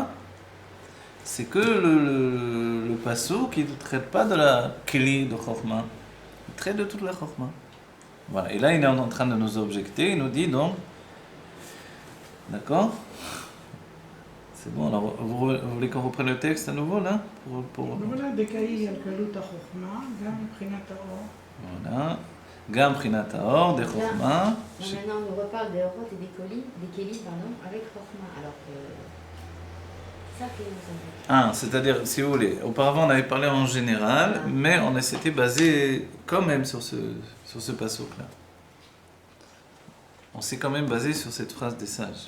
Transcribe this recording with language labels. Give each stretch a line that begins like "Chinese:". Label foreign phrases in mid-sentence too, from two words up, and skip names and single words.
French: C'est que le passouk, il ne traite pas de la kli de Chokhmah. Il traite de toute la Chokhmah. Voilà. Et là, il est en train de nous objecter. Il nous dit donc, d'accord? C'est bon, alors vous voulez qu'on reprenne le texte à nouveau là? voilà,
Hebrew: דקאי על קלות החוכמה, גם מבחינת האור. Voilà. גם פרינת האור,
French: des Chokhmah. Maintenant, on nous reparle des Horot et des Kéli, avec Chokhmah. Alors que ça qui nous intéresse. Ah, c'est-à-dire, si vous voulez, auparavant on avait parlé en général, mais on s'était basé quand même sur ce passouk-là. On s'est quand même basé sur cette phrase des sages.